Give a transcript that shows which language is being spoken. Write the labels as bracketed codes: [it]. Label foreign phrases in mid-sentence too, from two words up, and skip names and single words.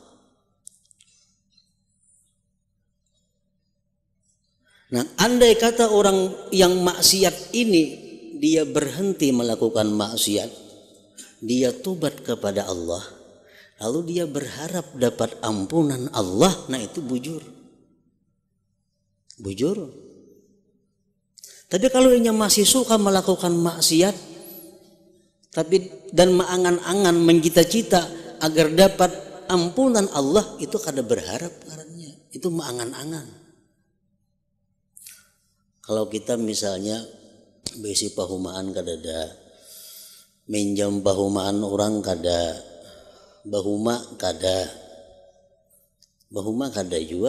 [id] Nah, andai kata orang yang maksiat ini dia berhenti melakukan maksiat, dia tobat kepada Allah, lalu dia berharap dapat ampunan Allah, nah itu bujur. Bujur. Tapi kalau dia masih suka melakukan maksiat, tapi dan mengangan-angan mencita-cita agar dapat ampunan Allah, itu kada berharap karena itu mengangan-angan. [bjn] Kalau kita misalnya besi pahumaan kadada, minjam pahumaan orang kada, bahuma kada juga.